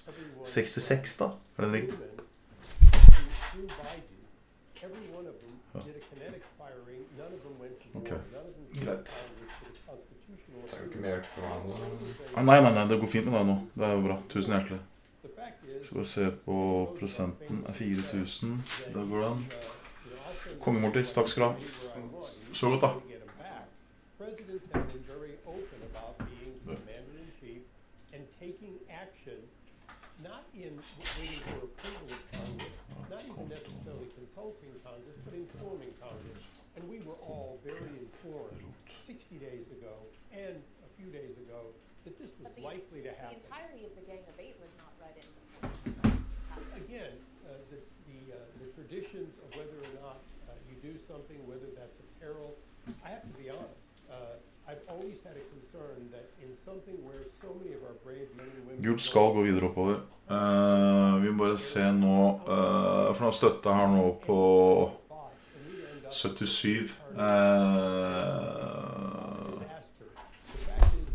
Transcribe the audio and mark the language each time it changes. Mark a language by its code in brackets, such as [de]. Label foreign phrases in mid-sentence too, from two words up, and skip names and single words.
[no] 66 da? Er den riktig? Ok, greit. Det er jo ikke mer for meg. Nei, det går fint med deg nå. Det er jo bra. Tusen hjertelig. Skal bare se på prosenten er 4000. Da går den. Kongemortis, takk skal du ha. Så godt da. [en] And we were all very informed 60 days ago and a few days ago that this was likely to happen. The entirety of the Gang of Eight was not read in before this. Again, the traditions of whether or not you do something, whether that's a peril, I have to be honest. I've always had a concern that in something where so many of our brave men and women... [no] Gult skal gå videre oppover. Vi må bare se nå, for nå støtter jeg her nå på 77.